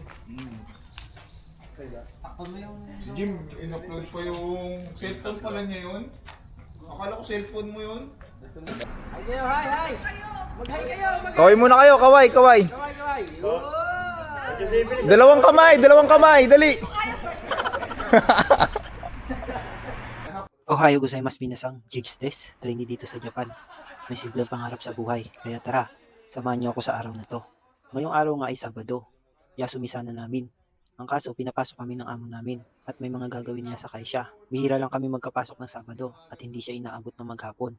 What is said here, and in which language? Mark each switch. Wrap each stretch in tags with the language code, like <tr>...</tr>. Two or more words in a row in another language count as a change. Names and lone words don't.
<tl>Takpan mo yung... Si Jim, in-upload pa yung cellphone pala niya yun. Akala ko cellphone mo yun. Hi kayo, hi! Mag-hi kayo, Kaway muna kayo, kaway. Kaway! Dalawang kamay, dali.</tl> <ja>おはようございます皆さん,</ja> <tl>Jigs des, trainee dito sa Japan. May simpleng pangarap sa buhay, kaya tara, samahan niyo ako sa araw na to. Ngayong araw nga ay Sabado, yasumisa na namin. Ang kaso, pinapasok kami ng amo namin at may mga gagawin niya sa kaisya. Bihira lang kami magkapasok ng Sabado at hindi siya inaabot ng maghapon.</tl>